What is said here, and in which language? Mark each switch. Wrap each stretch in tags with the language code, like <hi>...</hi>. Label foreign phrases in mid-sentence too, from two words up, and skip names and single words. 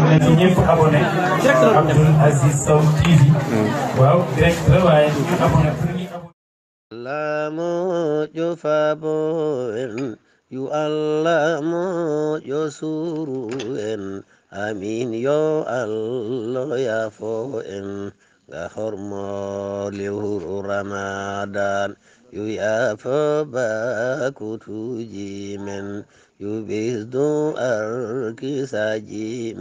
<wo>ñu ñëpp abonné Abdoul Aziz Sow TV waaw direct la waaye ñu abonné</wo> <fr>pour ñu abonné</fr> <ff>Allah moƴƴo faabo en yo Allah moƴƴo suru en amin yo Allah yaafo en nga hormo lewru Ramadan yo yaafo bakutuji men yo ɓesdu arkisaji</ff>